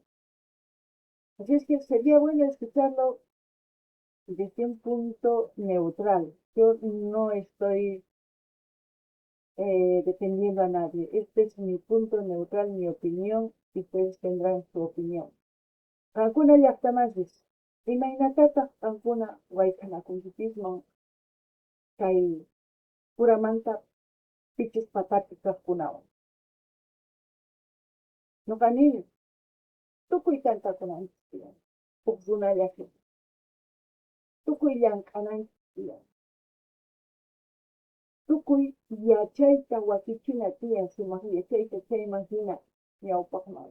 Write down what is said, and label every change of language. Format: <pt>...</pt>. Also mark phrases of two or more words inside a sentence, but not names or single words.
<es>Así es que sería bueno escucharlo desde un punto neutral. Yo no estoy defendiendo a nadie. Este es mi punto neutral, mi opinión, y ustedes tendrán su opinión.</es> <qu>Kankuna llaqtamachis, imaynatataq kankuna wayk'anakunchikpisman kay puramanta pichis patapi kaqkunawan. Ñuqanimi tukuy tantakunanchis tiyan, huk runallapi, tukuy llank'ananchis tiyan, tukuy yachayta wakichina tiyan, sumaq yachayta chayman hina ñawpaqman.</qu>